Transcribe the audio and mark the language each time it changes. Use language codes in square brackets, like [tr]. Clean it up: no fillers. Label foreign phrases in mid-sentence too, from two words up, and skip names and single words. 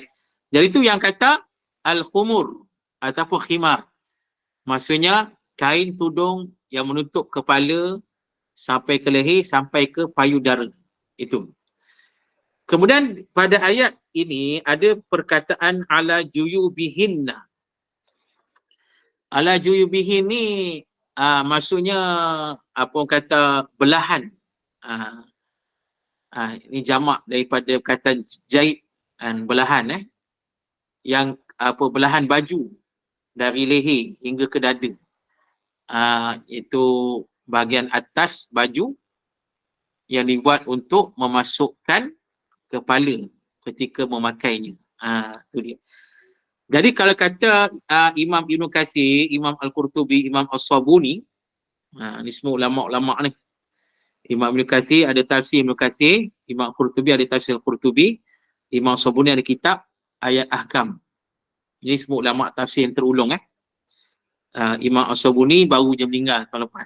[ms] Jadi itu yang kata al-khumur ataupun khimar. Maksudnya kain tudung yang menutup kepala sampai ke leher, sampai ke payudara. Itu. Kemudian pada ayat ini ada perkataan [ar] ala juyubihinna. Ala juyubihin [ms] ni maksudnya apa orang kata belahan. Ini jamak daripada perkataan jahit dan belahan yang apa belahan baju dari leher hingga ke dada. Itu bahagian atas baju yang dibuat untuk memasukkan kepala ketika memakainya. Itu dia. Jadi kalau kata Imam Ibn Katsir, Imam Al-Qurtubi, Imam As-Sabuni, ni semua ulama-ulama ni. Imam Ibn Katsir ada tafsir Ibn Katsir, Imam Al-Qurtubi ada tafsir Al-Qurtubi, Imam As-Sabuni ada kitab Ayat Ahkam. Ini semua ulama tafsir yang terulung. Imam As-Sabuni baru je meninggal tahun lepas.